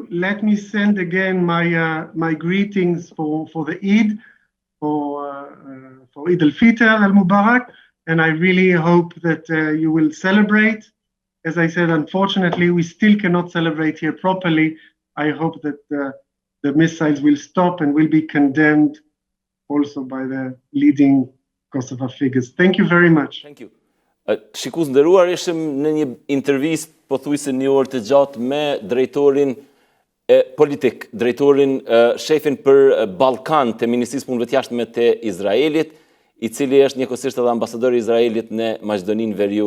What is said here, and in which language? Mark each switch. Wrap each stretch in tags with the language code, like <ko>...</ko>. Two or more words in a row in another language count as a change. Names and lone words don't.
<en>Let me send again my greetings for the Eid, for Eid al-Fitr al-Mubarak, and I really hope that you will celebrate. As I said, unfortunately, we still cannot celebrate here properly. I hope that the missiles will stop and will be condemned also by the leading Kosovo figures. Thank you very much. Thank you.</en> <sq>Shikues nderuar, ishim në një intervist pothuajse një orë të gjatë me drejtorin politik, drejtorin shefin për Ballkan të Ministrisë Punëve të Jashtme të Izraelit, I cili është njëkohësisht edhe ambasadori I Izraelit në Maqedoninë Veriore.</sq>